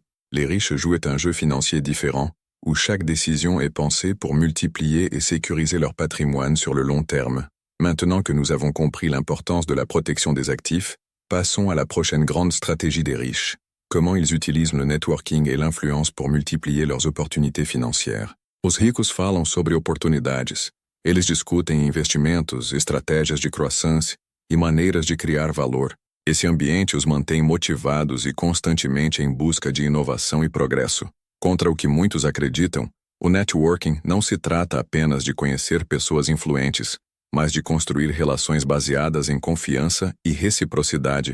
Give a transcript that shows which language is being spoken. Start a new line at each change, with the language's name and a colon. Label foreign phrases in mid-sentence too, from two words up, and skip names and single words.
French: Les riches jouent un jeu financier différent, où chaque décision est pensée pour multiplier et sécuriser leur patrimoine sur le long terme. Maintenant que nous avons compris l'importance de la protection des actifs, passons à la prochaine grande stratégie des riches. Comment ils utilisent le networking et l'influence pour multiplier leurs opportunités financières.
Portuguese: Os ricos falam sobre oportunidades. Eles discutem investimentos, estratégias de croissance e maneiras de criar valor. Esse ambiente os mantém motivados e constantemente em busca de inovação e progresso. Contra o que muitos acreditam, o networking não se trata apenas de conhecer pessoas influentes, mas de construir relações baseadas em confiança e reciprocidade.